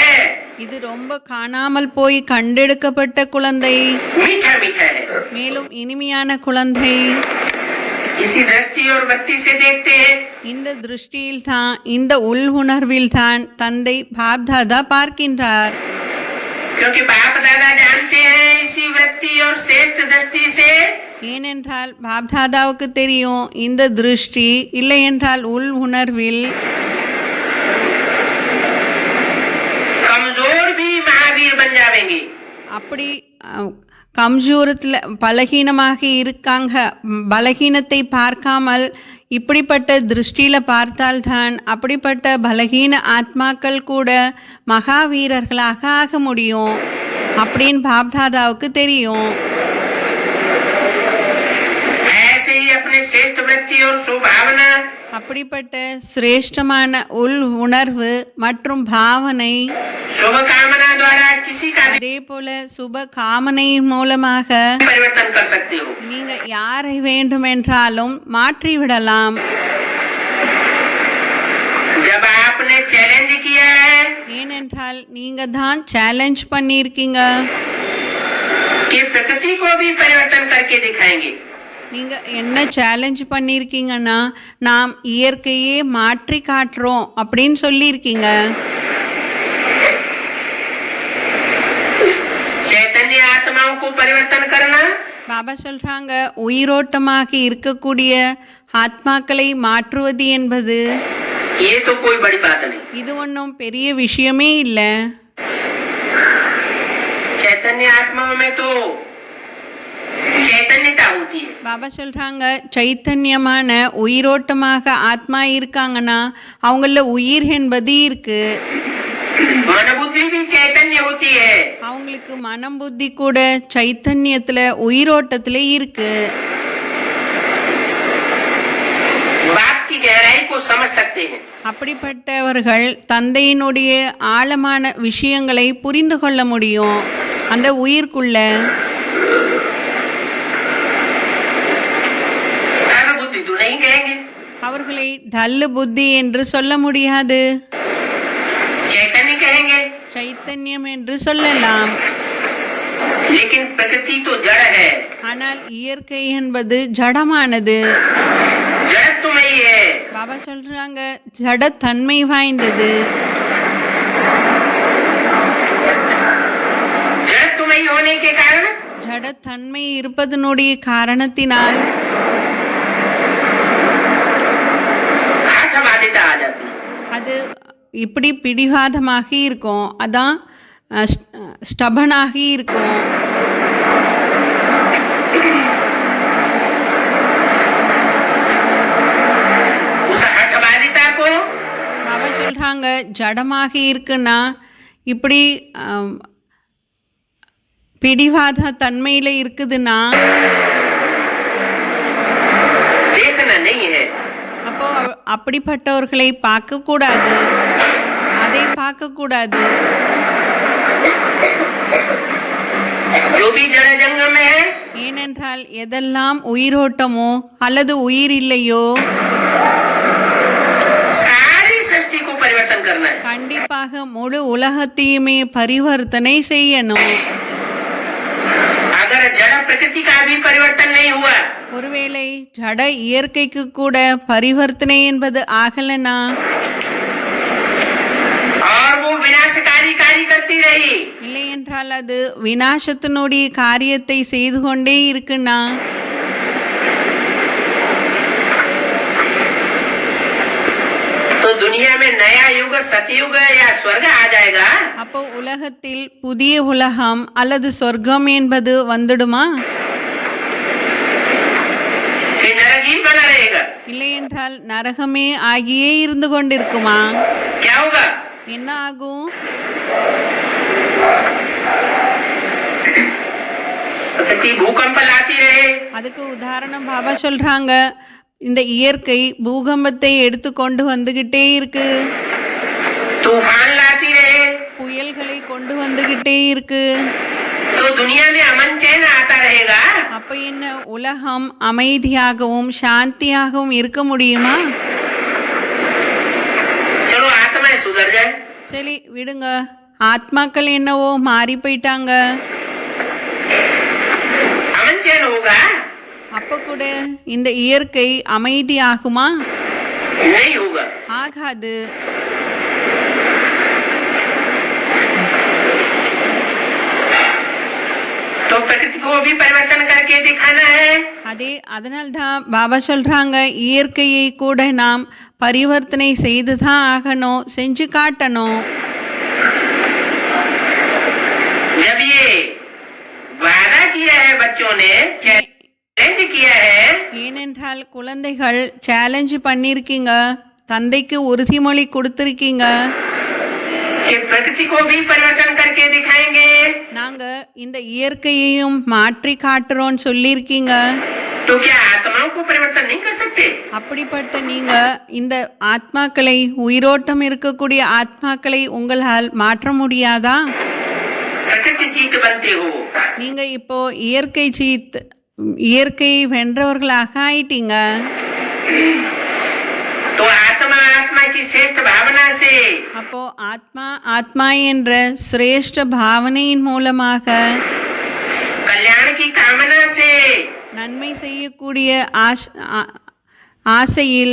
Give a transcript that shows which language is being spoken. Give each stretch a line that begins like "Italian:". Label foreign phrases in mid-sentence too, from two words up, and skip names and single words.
Tamil: இது ரொம்ப காணாமல் போய் கண்டெடுக்கப்பட்ட குழந்தை,
Hindi: मीठा मीठा है।
Tamil: மேலும் இனிமையான குழந்தை.
Hindi: इसी दृष्टि और वृत्ति से देखते हैं।
Tamil: இந்த திருஷ்டியில் தான், இந்த உள் உணர்வில் தான் தந்தை பாப்தாதா பார்க்கின்றார்.
Hindi: क्योंकि बाप दादा जानते हैं इसी वृत्ति और श्रेष्ठ दृष्टि से
Tamil: ஏனென்றால் பாப்தாதாவுக்கு தெரியும் இந்த திருஷ்டி இல்லை என்றால் உள் உணர்வில்
Hindi: कमजोर भी महावीर बन जाएंगे।
Tamil: அப்படி கம்ஜூரத்தில் பலகீனமாக இருக்காங்க, பலகீனத்தை பார்க்காமல் இப்படிப்பட்ட திருஷ்டியில் பார்த்தால்தான் அப்படிப்பட்ட பலகீன ஆத்மாக்கள் கூட மகாவீரர்களாக ஆக முடியும் அப்படின்னு பாப்தாதாவுக்கு தெரியும்.
Hindi: ऐसे ही अपने श्रेष्ठ वृत्ति और स्वभावना
Tamil: அப்படிப்பட்ட சிரேஷ்டமான உள் உணர்வு மற்றும் பாவனை,
Hindi: शुभ कामना द्वारा किसी का भी
Tamil: அதே போல சுப காமனை மூலமாக
Hindi: परिवर्तन कर सकते हो।
Tamil: நீங்க யாரை வேண்டுமென்றாலும் மாற்றிவிடலாம்.
Hindi: जब आपने चैलेंज किया है
Tamil: ஏனென்றால் நீங்க தான் சேலஞ்ச் பண்ணியிருக்கீங்க
Hindi: कि कि प्रकृति को भी परिवर्तन करके दिखाएंगे।
Tamil: நீங்க என்ன சேலஞ்ச் பண்ணியிருக்கீங்கன்னா நாம் இயற்கையே மாற்றி காட்டுறோம் அப்படின்னு சொல்லியிருக்கீங்க.
Hindi: चैतन्य आत्माओं को परिवर्तन करना,
Tamil: பாபா சொல்றாங்க உயிரோட்டமாக இருக்கக்கூடிய ஆத்மாக்களை மாற்றுவது என்பது
Hindi: ये तो कोई बड़ी बात नहीं।
Tamil: இது ஒன்றும் பெரிய விஷயமே இல்லை.
Hindi: चैतन्य आत्माओं में तो चैतन्यता होती है।
Tamil: பாபா சொல்றாங்க சைத்தன்யமான உயிரோட்டமாக ஆத்மா இருக்காங்கன்னா அவங்கள உயிர் என்பது இருக்கு.
Hindi: मन बुद्धि भी चैतन्य होती है।
Tamil: அவங்களுக்கு மனம் புத்தி கூட சைத்தன்யத்துல உயிரோட்டத்துல இருக்கு.
Hindi: बात की गहराई को समझ सकते हैं।
Tamil: அப்படிப்பட்டவர்கள் தந்தையினுடைய ஆழமான விஷயங்களை புரிந்து கொள்ள முடியும். அந்த உயிர்க்குள்ள
Hindi: बुद्धि तो नहीं कहेंगे,
Tamil: அவர்களை டல்லு புத்தி என்று சொல்ல முடியாது,
Hindi: चैतन्य कहेंगे।
Tamil: சைத்தன்யம் என்று சொல்லலாம்.
Hindi: लेकिन प्रकृति तो जड़ है,
Tamil: ஆனால் இயற்கை என்பது ஜடமானது.
Hindi: जड़त्वमयी है।
Tamil: பாபா சொல்றாங்க ஜடத்தன்மை வாய்ந்தது.
Hindi: जड़त्वमयी होने के कारण
Tamil: ஜடத்தன்மை இருப்பதனுடைய காரணத்தினால்
Hindi: आत्मवादिता आ जाती है।
Tamil: அது இப்படி பிடிவாதமாக இருக்கும், அதான் ஸ்டபனாக இருக்கும்.
Hindi: उस हठवादिता को
Tamil: பாபா சொல்றாங்க ஜடமாக இருக்குன்னா இப்படி பிடிவாத தன்மையில இருக்குதுன்னா
Hindi: देखना नहीं है।
Tamil: அப்போ அப்படிப்பட்டவர்களை பார்க்க கூடாது, அதை பார்க்க கூடாது.
Hindi: जो भी जड़ जंगम है,
Tamil: ஏனென்றால் எதெல்லாம் உயிரோட்டமோ அல்லது உயிர் இல்லையோ
Hindi: सारी सृष्टि को परिवर्तन करना है।
Tamil: கண்டிப்பாக முழு உலகத்தையுமே பரிவர்த்தனை செய்யணும்.
Hindi: अगर जड़ प्रकृति का भी परिवर्तन नहीं हुआ,
Tamil: ஒருவேளை ஜட இயற்கைக்கு கூட பரிவர்த்தனை என்பது ஆகலனா
Hindi: और वो विनाशकारी कार्य करती रही,
Tamil: இல்லை என்றால் அது விநாசத்தினுடைய காரியத்தை செய்து கொண்டே இருக்குன்னா
Hindi: तो दुनिया में नया युग सतयुग या स्वर्ग आ जाएगा।
Tamil: அப்போ உலகத்தில் புதிய உலகம் அல்லது சொர்க்கம் என்பது வந்துடுமா?
Hindi: कि नरक ही बना रहेगा?
Tamil: இல்லை என்றால் நரகமே ஆகியே இருந்து கொண்டிருக்குமா?
Hindi: क्या होगा?
Tamil: என்ன ஆகும்?
Hindi: प्रकृति भूकंप लाती रहे,
Tamil: அதுக்கு உதாரணம் பாபா சொல்றாங்க இந்த இயற்கை பூகம்பத்தை எடுத்து கொண்டு வந்துகிட்டே இருக்கு,
Hindi: तूफान लाती रहे,
Tamil: புயல்களை கொண்டு வந்துகிட்டே இருக்கு.
Hindi: तो दुनिया में अमन चैन आता रहेगा।
Tamil: அப்ப என்ன உலகம் அமைதியாகவும் சாந்தியாகவும் இருக்க முடியுமா?
Hindi: चलो आत्माएं सुधर जाए,
Tamil: சரி விடுங்க, ஆத்மாக்கள் என்னவோ மாறி போயிட்டாங்க,
Hindi: अमन चैन होगा?
Tamil: அப்ப கூட இந்த இயற்கை அமைதியாகுமா?
Hindi: नहीं होगा।
Tamil: ஆகாது.
Hindi: तो प्रकृति को भी परिवर्तन करके दिखाना है।
Tamil: அதனால்தான் பாபா சொல்றாங்க இயற்கையை கூட நாம் பரிவர்த்தனை செய்துதான் ஆகணும், செஞ்சு காட்டணும்.
Hindi: जब ये वादा किया है, बच्चों ने चैलेंज किया है,
Tamil: ஏனென்றால் குழந்தைகள் சேலஞ்ச் பண்ணிருக்கீங்க, தந்தைக்கு உறுதிமொழி கொடுத்திருக்கீங்க,
Hindi: कि प्रकृति को भी परिवर्तन करके दिखाएंगे,
Tamil: நாங்க இந்த இயற்கையையும் மாற்றி காட்டுறோம்னு சொல்லியிருக்கீங்க.
Hindi: तो क्या आत्माओं को परिवर्तन नहीं कर सकते?
Tamil: அப்படிப்பட்ட நீங்க இந்த ஆத்மாக்களை, உயிரோட்டம் இருக்கக்கூடிய ஆத்மாக்களை உங்களால் மாற்ற முடியாதா?
Hindi: प्रकृति जीत बनते हो,
Tamil: நீங்க இப்போ இயற்கையை வென்றவர்களாக ஆயிட்டீங்க.
Hindi: तो आत्मा आत्मा की श्रेष्ठ भावना से
Tamil: அப்போ ஆத்மா என்ற சிரேஷ்ட பாவனையின் மூலமாக
Hindi: कल्याण से
Tamil: நன்மை செய்யக்கூடிய ஆசையில்